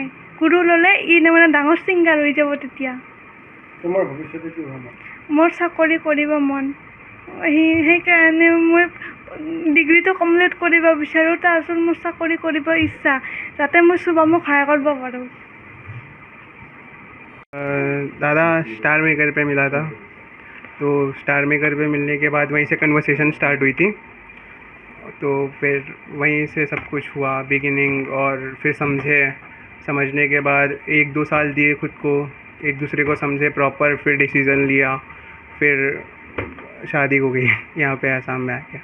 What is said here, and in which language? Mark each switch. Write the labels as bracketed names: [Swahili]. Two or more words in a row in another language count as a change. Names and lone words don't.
[Assamese] গুৰু ল'লে মানে ডাঙৰ ছিংগাৰ হৈ যাব তেতিয়া। তোমাৰ ভৱিষ্যতে কি হ'ব? মোৰ চাকৰি কৰিব মন, সেইকাৰণে মই ডিগ্ৰীটো কমপ্লিট কৰিব বিচাৰোঁ। তাৰপিছত মোৰ চাকৰি কৰিব ইচ্ছা, যাতে মই শুভমক সহায় কৰিব পাৰোঁ। [Hindi] दादा स्टार मेकर पे मिला था, तो स्टार मेकर पे मिलने के बाद वहीं से कन्वर्सेशन स्टार्ट हुई थी। तो फिर वहीं से सब कुछ हुआ बिगिनिंग, और फिर समझने के बाद 1-2 साल दिए खुद को, एक दूसरे को समझे प्रॉपर, फिर डिसीज़न लिया, फिर शादी हो गई यहाँ पे आसाम में आके।